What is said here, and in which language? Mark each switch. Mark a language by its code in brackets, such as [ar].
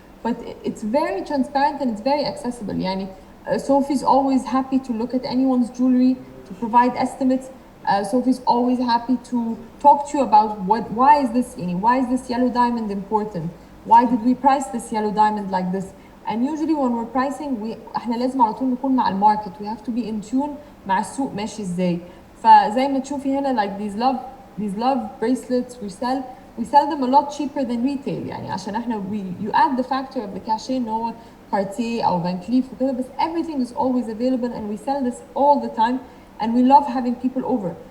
[en] but it's very transparent and it's very accessible. [ar] يعني [en] Sophie's always happy to look at anyone's jewelry, to provide estimates. Sophie's always happy to talk to you about why is this yellow diamond important? Why did we price this yellow diamond like this? And usually when we're pricing, [ar] احنا لازم على طول نكون مع الماركت. [en] We have to be in tune [ar] مع السوق ماشي ازاي. فزي ما تشوفي هنا [en] like these love bracelets we sell them a lot cheaper than retail. [ar] يعني عشان احنا [en] you add the factor of the cachet [ar] ان هو [en] Cartier أو Van Cleef [ar] وكده, بس [en] everything is always available and we sell this all the time and we love having people over.